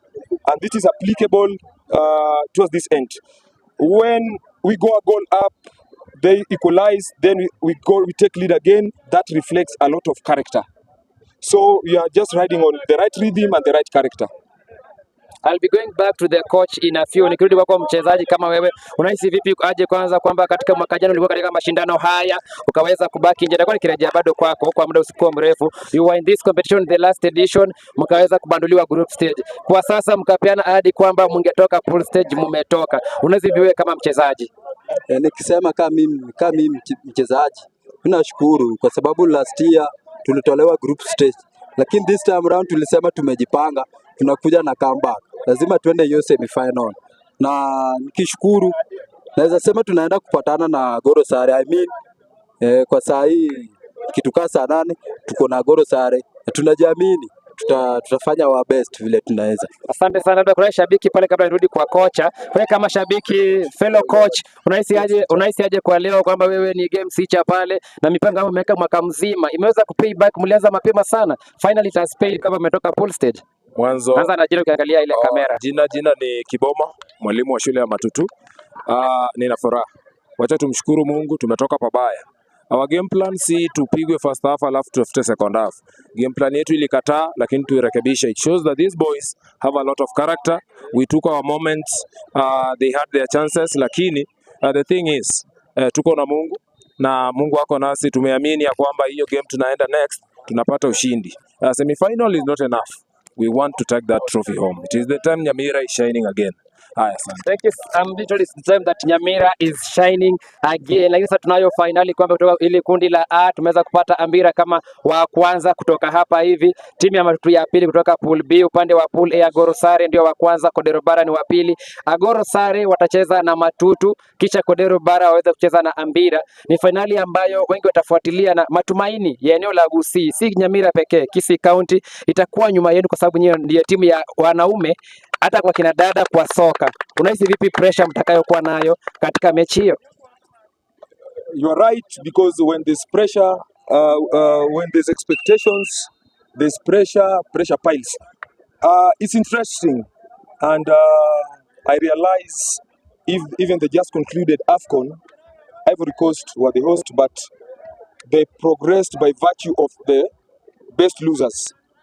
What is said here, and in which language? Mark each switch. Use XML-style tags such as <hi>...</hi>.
<en>And this is applicable towards this end. When we go a goal up, they equalize, then we take lead again. That reflects a lot of character. So we are just riding on the right rhythm and the right character. I'll be going back to the coach in a few.</en> <sw>Nikirudi kwa mchezaji kama wewe, unahisi vipi aje kwanza kwamba katika mwaka jana ulikuwa katika mashindano haya ukaweza kubaki nje? Ndio nikirejea bado kwako kwa muda usikuwa mrefu.</sw> <en>You were in this competition the last edition,</en> <sw>mkaweza kubanduliwa</sw> <en>group stage.</en> <sw>Kwa sasa mkapeana ahadi kwamba mngetoka pool stage, mmetoka. Unahisi vipi kama mchezaji? Nikisema kama mimi mchezaji, ninashukuru kwa sababu last year tulitolewa group stage, lakini</sw> <en>this time round</en> <sw>tulisema tumejipanga, tunakuja na comeback. Lazima tuende hiyo semi final. Na nikishukuru naweza sema tunaenda kupatana na Goro Sare. Kwa saa hii kitukaa saa 8 tuko na Goro Sare. Tunajiamini tutafanya</sw> <en>our best</en> <sw>vile tunaweza. Asante sana. Labda kuna shabiki pale, kabla nirudi kwa kocha. Wewe kama shabiki, fellow coach, unahisi aje kwa leo kwamba wewe ni game teacher pale na mipango ambayo umeweka mwaka mzima imeweza kupay back? Mlianza mapema sana,</sw> <en>finally it has paid</en> <sw>kama umetoka</sw> <en>pool stage.</en> <sw>Mwanzo kwanza na jina ukiangalia ile kamera. Jina ni Kiboma, mwalimu wa shule ya Matutu. Nina furaha. Wacha tumshukuru Mungu, tumetoka pabaya.</sw> <en>Our game plan</en> <sw>si tupigwe</sw> <en>first half</en> <sw>alafu tufute</sw> <en>second half.</en> <sw>Game plan yetu ilikataa, lakini tuirekebisha.</sw> <en>It shows that these boys have a lot of character. We took our moments, they had their chances, lakini the thing is</en> <sw>tuko na Mungu na Mungu wako nasi. Tumeamini ya kwamba hiyo game tunaenda next tunapata ushindi.</sw> <en>Semi final is not enough. we want to take that trophy home. It is the time Nyamira is shining again.</en> <sw>Haya, asante.</sw> <en>Thank you. Literally it's the time that Nyamira is shining again.</en> <sw>Lakini sasa tunayo finali kwamba kutoka ile kundi la A tumeweza kupata Ambira kama wa kwanza kutoka hapa hivi. Timu ya Matutu ya pili kutoka pool B, upande wa pool A Agoro Sare ndio wa kwanza, Kodero Bara ni wa pili. Agoro Sare watacheza na Matutu, kisha Kodero Bara waweza kucheza na Ambira. Ni finali ambayo wengi watafuatilia na matumaini ya eneo la Gusii, si Nyamira pekee. Kisii County itakuwa nyuma yenu kwa sababu nyinyi ndiyo timu ya wanaume hata kwa kina dada kwa soka. Unahisi vipi pressure mtakayokuwa nayo katika mechi hiyo?</sw> <en>You are right, because when there's pressure, when there's expectations, there's pressure piles. It's interesting, and I realize even the just concluded AFCON, Ivory Coast were the host, but they progressed by virtue of the best losers.</en>